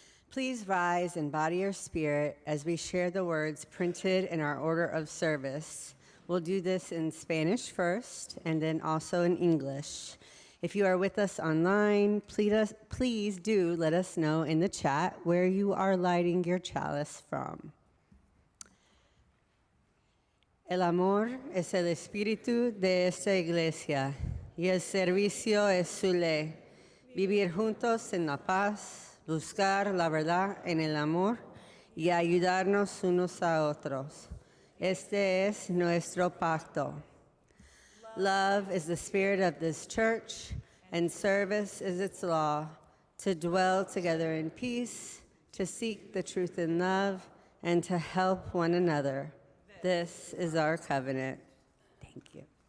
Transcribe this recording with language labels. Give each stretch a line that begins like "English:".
English: Please rise and body your spirit as we share the words printed in our order of service. We'll do this in Spanish first, and then also in English. If you are with us online, please do let us know in the chat where you are lighting your chalice from.
Spanish: El amor es el espíritu de esta iglesia, y el servicio es su ley. Vivir juntos en la paz, buscar la verdad en el amor y ayudarnos unos a otros. Este es nuestro pacto.
English: Love is the spirit of this church, and service is its law, to dwell together in peace, to seek the truth in love, and to help one another. This is our covenant. Thank you.